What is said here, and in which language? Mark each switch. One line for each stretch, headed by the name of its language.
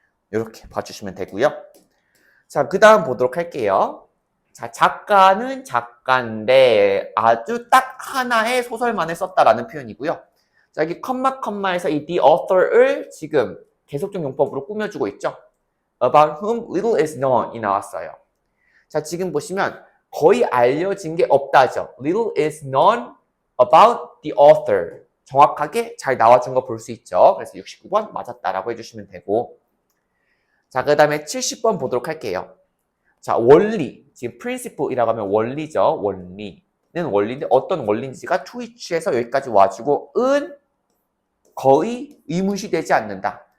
Korean: 이렇게 봐주시면 되고요. 자, 그 다음 보도록 할게요. 자, 작가는 작가인데 아주 딱 하나의 소설만을 썼다라는 표현이고요. 자, 여기 컴마에서 이 the author을 지금 계속적 용법으로 꾸며주고 있죠.
English: About whom little is known이
Korean: 나왔어요. 자, 지금 보시면 거의 알려진 게 없다죠.
English: Little is known about the author.
Korean: 정확하게 잘 나와준 거 볼 수 있죠. 그래서 69번 맞았다라고 해주시면 되고. 자, 그 다음에 70번 보도록 할게요. 자, 원리. 지금 principle이라고 하면 원리죠. 원리는 원리인데 어떤 원리인지가 to which에서 여기까지 와주고 은 거의 의문시 되지 않는다.